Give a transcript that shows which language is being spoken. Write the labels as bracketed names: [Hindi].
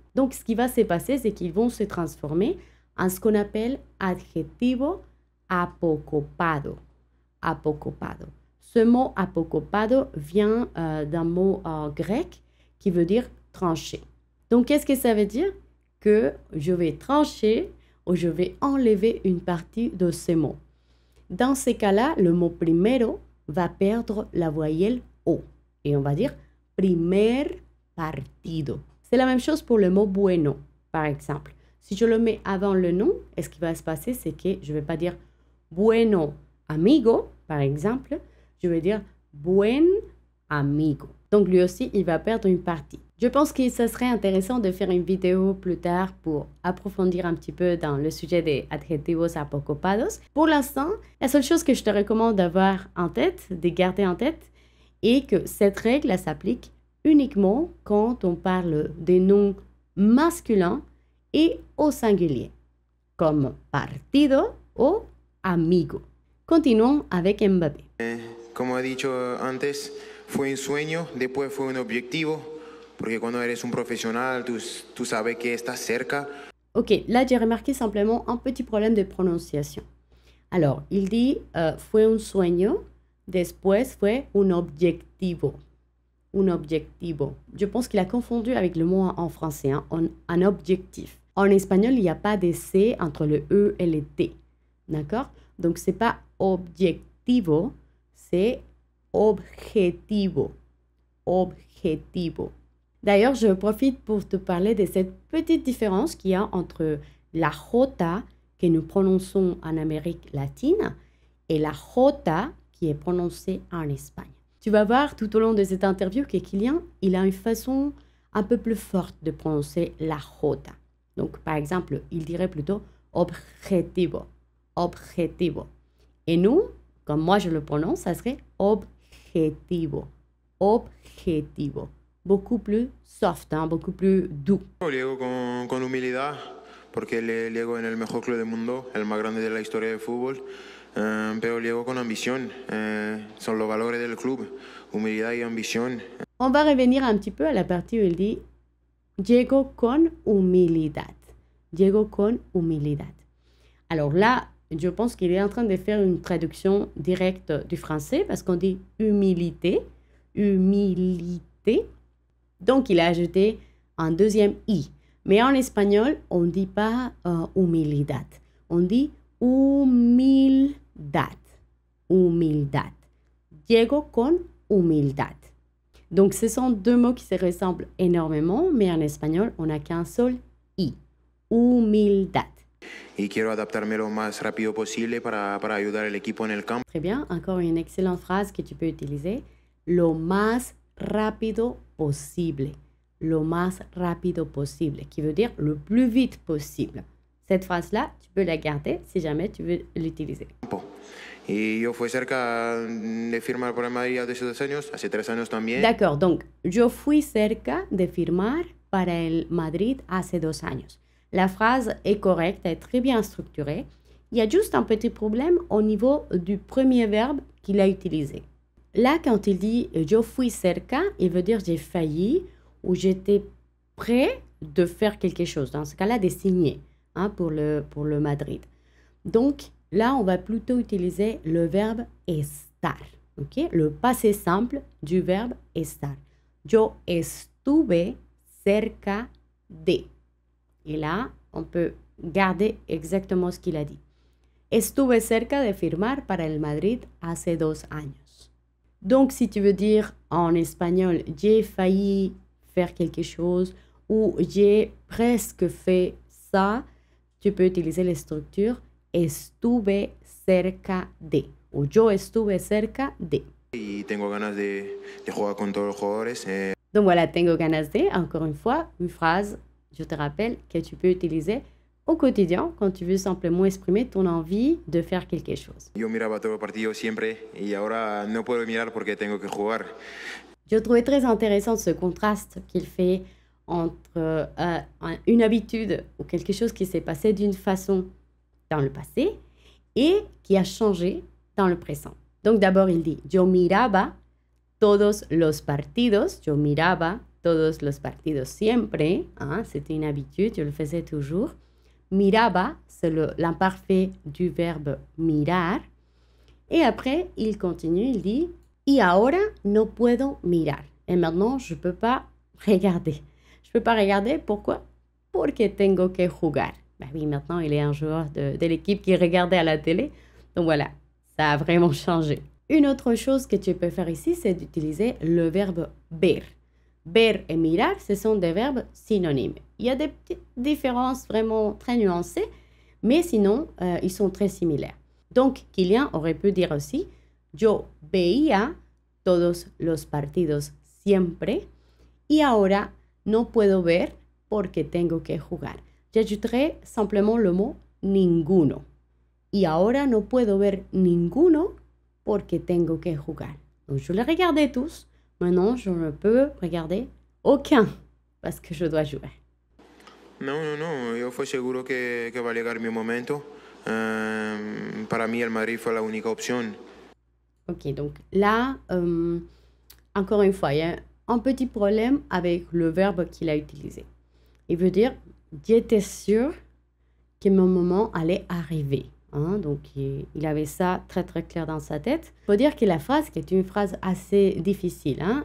[French] Donc, ce qui va se passer, c'est qu'ils vont se transformer en ce qu'on appelle adjetivo apocopado. Apocopado. Ce mot apocopado vient d'un mot grec qui veut dire trancher. Donc, qu'est-ce que ça veut dire? Que je vais trancher ou je vais enlever une partie de ce mot. Dans ces cas-là, le mot primero va perdre la voyelle O. Et on va dire primer partido. C'est la même chose pour le mot bueno, par exemple. Si je le mets avant le nom, ce qui va se passer, c'est que je ne vais pas dire [Spanish] bueno amigo, [French] par exemple. Je vais dire [Spanish] buen amigo. [French] Donc lui aussi, il va perdre une partie. Je pense que ça serait intéressant de faire une vidéo plus tard pour approfondir un petit peu dans le sujet des adjetivos apocopados. Pour l'instant, la seule chose que je te recommande d'avoir en tête, de garder en tête, est que cette règle elle s'applique uniquement quand on parle des noms masculins et au singulier, comme partido ou amigo. Continuons avec Mbappé. [Spanish] Como he dicho antes, fue un sueño, después fue un objetivo. Porque cuando eres un profesional, tú sabes que estás cerca. [French] Ok, là j'ai remarqué simplement un petit problème de prononciation. Alors, il dit [Spanish] fue un sueño, después fue un objetivo. [French] Un objetivo. Je pense qu'il a confondu avec le mot en français, hein, un objectif. En espagnol, il n'y a pas de C entre le E et le T. D'accord? Donc, c'est pas objetivo, c'est objetivo. Objetivo. D'ailleurs, je profite pour te parler de cette petite différence qu'il y a entre la J que nous prononçons en Amérique latine et la J qui est prononcée en Espagne. Tu vas voir tout au long de cette interview que Kylian, il a une façon un peu plus forte de prononcer la J. Donc, par exemple, il dirait plutôt objetivo, objetivo. Et nous, comme moi je le prononce, ça serait objetivo, objetivo. Beaucoup plus soft, hein, beaucoup plus doux. [Spanish] Llego con humildad, porque llego en el mejor club del mundo, el más grande de la historia del fútbol, pero llego con ambición. Son los valores del club, humildad y ambición. [French] On va revenir un petit peu à la partie où il dit [Spanish] llego con humildad. Llego con humildad. [French] Alors là, je pense qu'il est en train de faire une traduction directe du français parce qu'on dit humilité, humilité. Donc, il a ajouté un deuxième i. Mais en espagnol, on ne dit pas humildad. On dit humildad. Humildad. [Spanish] Llego con humildad. [French] Donc, ce sont deux mots qui se ressemblent énormément, mais en espagnol, on n'a qu'un seul i. Humildad. [Spanish] Y quiero adaptarme lo más rápido posible para ayudar al equipo en el campo. [French] Très bien. Encore une excellente phrase que tu peux utiliser. [Spanish] Lo más rápido posible. Lo más rápido posible, [French] qui veut dire le plus vite possible. Cette phrase-là, tu peux la garder si jamais tu veux l'utiliser. [Spanish] Y yo fui cerca de firmar por el Madrid hace 2 años, hace 3 años también. [French] D'accord, donc [Spanish] yo fui cerca de firmar para el Madrid hace 2 años. [French] La phrase est correcte, est très bien structurée. Il y a juste un petit problème au niveau du premier verbe qu'il a utilisé. Là, quand il dit « [Spanish] yo fui cerca [French] », il veut dire « j'ai failli » ou « j'étais prêt de faire quelque chose ». Dans ce cas-là, de signer hein, pour le Madrid. Donc, là, on va plutôt utiliser le verbe « estar ». Okay? Le passé simple du verbe « estar ». [Spanish] Yo estuve cerca de. [French] Et là, on peut garder exactement ce qu'il a dit. [Spanish] Estuve cerca de firmar para el Madrid hace 2 años. [French] Donc, si tu veux dire en espagnol, j'ai failli faire quelque chose ou j'ai presque fait ça, tu peux utiliser les structures [Spanish] estuve cerca de [French] ou [Spanish] yo estuve cerca de. Y tengo ganas de jugar con todos los jugadores. [French] Donc voilà, [Spanish] tengo ganas de, [French] encore une fois, une phrase, je te rappelle, que tu peux utiliser au quotidien quand tu veux simplement exprimer ton envie de faire quelque chose. [Spanish] Yo miraba todo el partido siempre y ahora no puedo mirar porque tengo que jugar. [French] Je trouvais très intéressant ce contraste qu'il fait entre une habitude ou quelque chose qui s'est passé d'une façon dans le passé et qui a changé dans le présent. Donc d'abord il dit [Spanish] yo miraba todos los partidos, yo miraba todos los partidos siempre, [French] hein, c'était une habitude, je le faisais toujours. Miraba, c'est l'imparfait du verbe mirar. Et après, il continue, il dit [Spanish] y ahora no puedo mirar. [French] Et maintenant, je ne peux pas regarder. Je ne peux pas regarder, pourquoi? [Spanish] Porque tengo que jugar. [French] Ben oui, maintenant, il est un joueur de l'équipe qui regardait à la télé. Donc voilà, ça a vraiment changé. Une autre chose que tu peux faire ici, c'est d'utiliser le verbe ver. Ver et mirar, ce sont des verbes synonymes. Il y a des petites différences vraiment très nuancées, mais sinon, ils sont très similaires. Donc, Kylian aurait pu dire aussi [Spanish] yo veía todos los partidos siempre y ahora no puedo ver porque tengo que jugar. [French] J'ajouterai simplement le mot ninguno. [Spanish] Y ahora no puedo ver ninguno porque tengo que jugar. [French] Donc, je les regardais tous. Maintenant, je ne peux regarder aucun parce que je dois jouer. [Spanish] No, yo fue seguro que va a llegar mi momento. Para mí el Madrid fue la única opción. [French] Ok, donc là, encore une fois, il y a un petit problème avec le verbe qu'il a utilisé. Il veut dire, j'étais sûr que mon moment allait arriver. Hein? Donc, il avait ça très très clair dans sa tête. Il faut dire que la phrase, qui est une phrase assez difficile, hein?